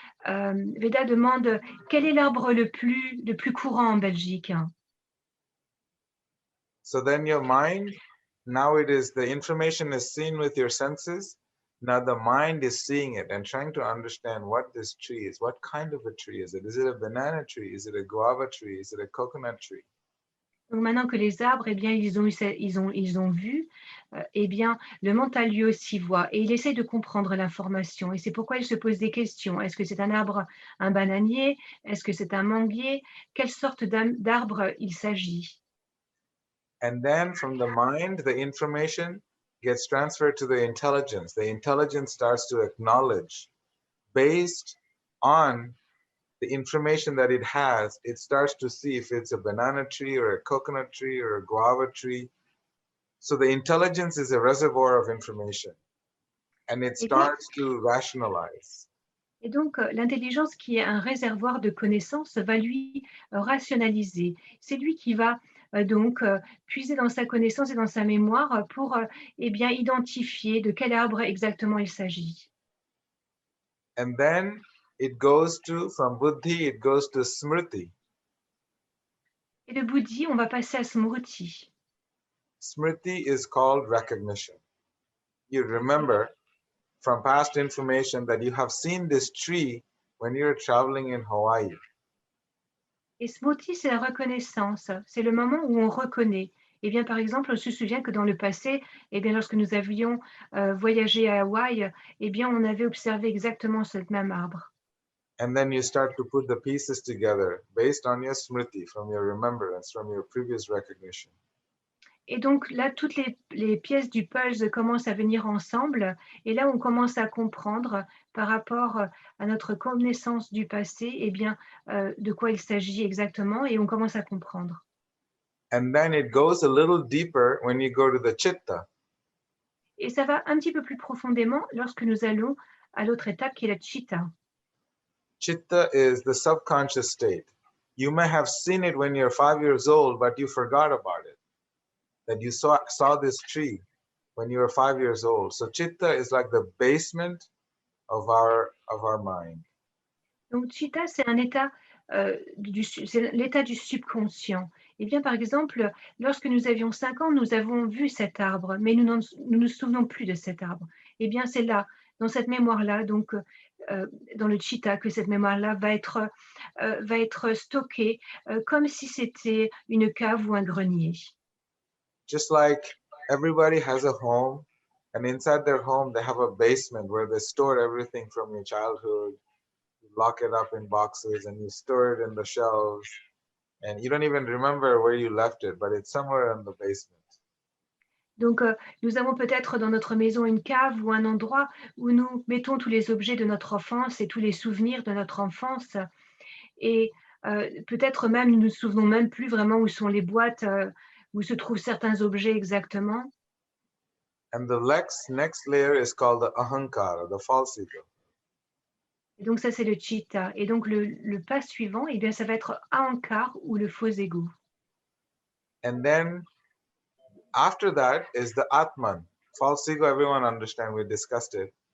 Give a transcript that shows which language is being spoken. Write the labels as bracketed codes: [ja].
[fr] Veda demande quel est l'arbre le plus courant en Belgique? [en] So then your mind, now it is the information is seen with your senses. Now the mind is seeing it and trying to understand what this tree is. What kind of a tree is it? Is it a banana tree? Is it a guava tree? Is it a coconut tree? [fr] Donc maintenant que les arbres, eh bien, ils ont vu, eh bien, le mental lui aussi voit et il essaie de comprendre l'information. Et c'est pourquoi il se pose des questions. Est-ce que c'est un arbre, un bananier? Est-ce que c'est un manguier? Quelle sorte d'arbre il s'agit? [en] And then from the mind, the information gets transferred to the intelligence. The intelligence starts to acknowledge based on the information that it has, it starts to see if it's a banana tree or a coconut tree or a guava tree. So the intelligence is a reservoir of information and it [fr] Et donc, [en] starts to rationalize. [fr] Et donc, l'intelligence qui est un réservoir de connaissances va lui rationaliser. C'est lui qui va donc puiser dans sa connaissance et dans sa mémoire pour eh bien, identifier de quel arbre exactement il s'agit. [en] And then it goes to, from buddhi, it goes to smriti. [fr] Et de Buddhi, on va passer à Smriti. [en] Smriti is called recognition. You remember from past information that you have seen this tree when you're traveling in Hawaii. [fr] Et Smriti, c'est la reconnaissance. C'est le moment où on reconnaît. Eh bien, par exemple, on se souvient que dans le passé, eh bien, lorsque nous avions voyagé à Hawaï, eh bien, on avait observé exactement ce même arbre. [en] And then you start to put the pieces together based on your smriti, from your remembrance, from your previous recognition. [fr] Et donc là, toutes les pièces du puzzle commencent à venir ensemble. Et là, on commence à comprendre par rapport à notre connaissance du passé, eh bien, de quoi il s'agit exactement. Et on commence à comprendre. [en] And then it goes a little deeper when you go to the chitta. [fr] Et ça va un petit peu plus profondément lorsque nous allons à l'autre étape qui est la chitta. [en] Chitta is the subconscious state. You may have seen it when you're 5 years old, but you forgot about it. That you saw this tree when you were 5 years old. So chitta is like the basement of our mind. [fr] Donc, chitta, c'est un état, c'est l'état du subconscient. Eh bien, par exemple, lorsque nous avions 5 ans, nous avons vu cet arbre, mais nous ne nous souvenons plus de cet arbre. Eh bien, c'est là, dans cette mémoire-là, donc, dans le chitta, que cette mémoire-là va être stockée comme si c'était une cave ou un grenier. [en] Just like everybody has a home, and inside their home they have a basement where they store everything from your childhood. You lock it up in boxes and you store it in the shelves, and you don't even remember where you left it, but it's somewhere in the basement. [fr] Donc, nous avons peut-être dans notre maison une cave ou un endroit où nous mettons tous les objets de notre enfance et tous les souvenirs de notre enfance. Et peut-être même, nous ne nous souvenons même plus vraiment où sont les boîtes, où se trouvent certains objets exactement. [en] And the next layer is called the ahankara, the false ego. [fr] Et donc ça, c'est le chitta. Et donc le pas suivant, eh bien, ça va être ahankar ou le faux ego. [en] And then after that is the atman. False ego, everyone understand, we discussed it.